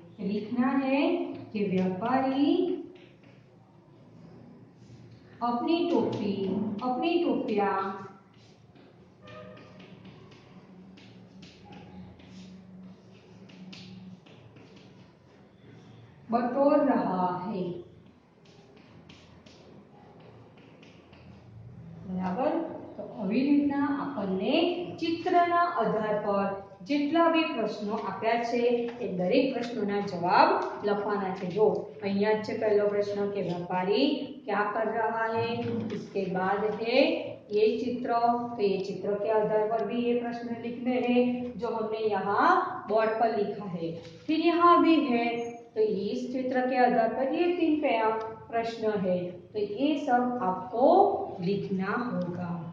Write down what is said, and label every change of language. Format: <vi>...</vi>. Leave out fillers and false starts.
<hi>लिखना है कि व्यापारी अपनी टोपियां बटोर रहा है।</hi> <gu>बराबर, तो આવી રીતના આપણને ચિત્રના આધાર પર જેટલા બી પ્રશ્નો આપ્યા છે એ દરેક પ્રશ્નોના જવાબ લખવાના છે। જો અહીંયા છે પહેલો પ્રશ્ન કે</gu> <hi>व्यापारी क्या कर रहा है, इसके बाद है ये चित्र, तो ये चित्र के आधार पर भी ये प्रश्न लिखने हैं जो हमने यहाँ बोर्ड पर लिखा है। फिर यहाँ भी है तो इस चित्र के आधार पर ये 3 प्रश्न है, तो ये सब आपको लिखना होगा।</hi>